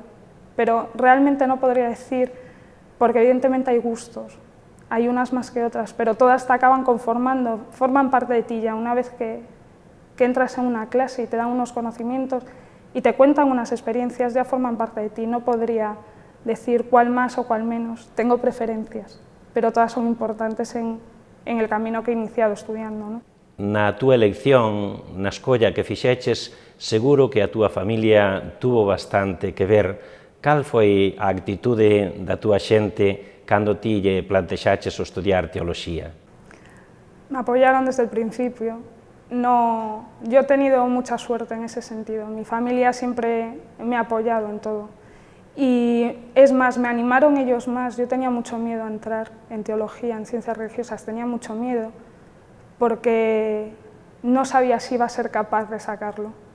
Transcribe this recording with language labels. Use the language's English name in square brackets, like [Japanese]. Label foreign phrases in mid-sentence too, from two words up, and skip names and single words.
[Spanish] Pero realmente no podría decir, porque evidentemente hay gustos, hay unas más que otras, pero todas te acaban conformando, forman parte de ti ya. Una vez que entras en una clase y te dan unos conocimientos y te cuentan unas experiencias, ya forman parte de ti. No podría decir cuál más o cuál menos, tengo preferencias, pero todas son importantes en el camino que he iniciado estudiando, ¿no? [Galician] Na túa elección, na escolla que fixeches, seguro que a túa familia tuvo bastante que ver. Cal foi a actitude da túa xente cando ti lle plantexaches o estudiar teoloxía? [Spanish] Me apoyaron desde el principio. No, yo he tenido mucha suerte en ese sentido. Mi familia siempre me ha apoyado en todo. Y es más, me animaron ellos más. Yo tenía mucho miedo a entrar en teología, en ciencias religiosas, tenía mucho miedo, porque no sabía si iba a ser capaz de sacarlo.